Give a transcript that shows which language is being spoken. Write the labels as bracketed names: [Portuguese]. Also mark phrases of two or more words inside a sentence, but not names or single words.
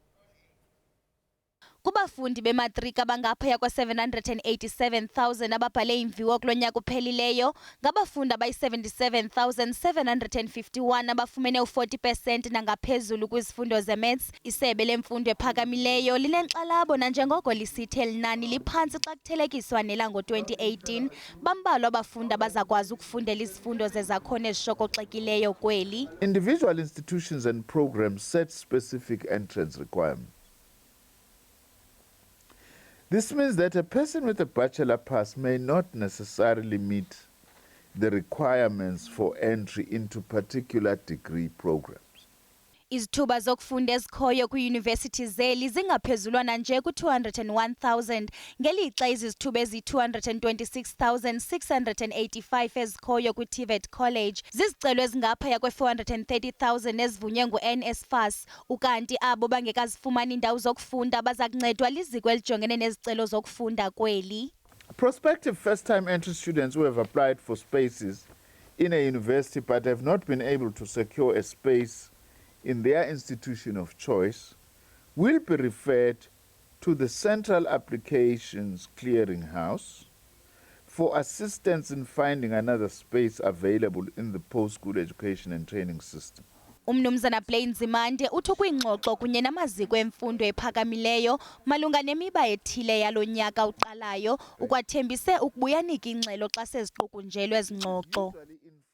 [Xhosa] Kubafundi bematriki abangaphaya kwa-787,000 ababhale imviwo kulo nyak'uphelileyo, ngabafundi abayi-77,751 abafumene u-40% nangaphezulu kwizifundo ze-maths. Isebe lemfundo ephakamileyo linenkxalabo nanjengoko lisithe linani liphantsi xa kuthelekiswa nelango-2018. Bambalwa abafundi abazakwazi ukufundela izifundo zezakhono ezishokoxileyo kweli. [English] Individual institutions and programs set specific entrance requirements. This means that a person with a bachelor pass may not necessarily meet the requirements for entry into particular degree programs. [Xhosa] Izithuba zokufunda ezikhoyo kwiiYunivesithi zeli zingaphezulwana nje ku-201,000, ngelixa izizithuba ezi-226,685 ezikhoyo kwi-TVET College zizicelo ezingaphaya kwe-430,000 ezivunywe ngu-NSFAS, ukanti abo bangekazifumani indawo zokufunda baza kuncedwa liziko elijongene nezicelo zokufunda kweli. [English] Prospective first-time entry students who have applied for spaces in a university but have not been able to secure a space in their institution of choice will be referred to the Central Applications Clearinghouse for assistance in finding another space available in the post-school education and training system. [Xhosa] Umnumzana Blade Nzimande uthi kwiingxoxo kunye namaziko emfundo ephakamileyo malunga nemiba ethile yalo nyaka uqalayo ukwathembise ukubuyanika ingxelo xa seziqukunjelwe ezingxoxo.